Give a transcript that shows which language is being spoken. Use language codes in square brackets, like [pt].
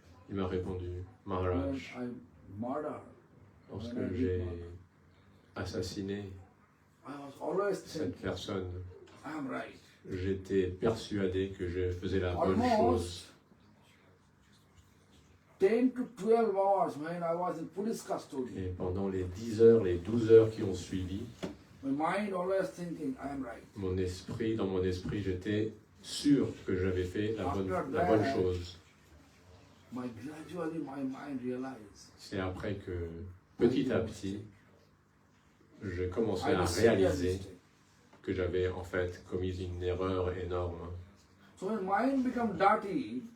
[fr] Il m'a répondu, Maharaj, lorsque j'ai assassiné cette personne, j'étais persuadé que je faisais la bonne chose. [en] 10 to 12 hours when I was in police custody. [fr] Et pendant les 10 heures, les 12 heures qui ont suivi, [en] my mind always thinking, I am right. [fr] Dans mon esprit, j'étais sûr que j'avais fait la bonne chose. [en] Gradually my mind realized. [fr] C'est après que, petit à petit, je commençais à réaliser que j'avais en fait commis une erreur énorme. [en] So when mind becomes dirty,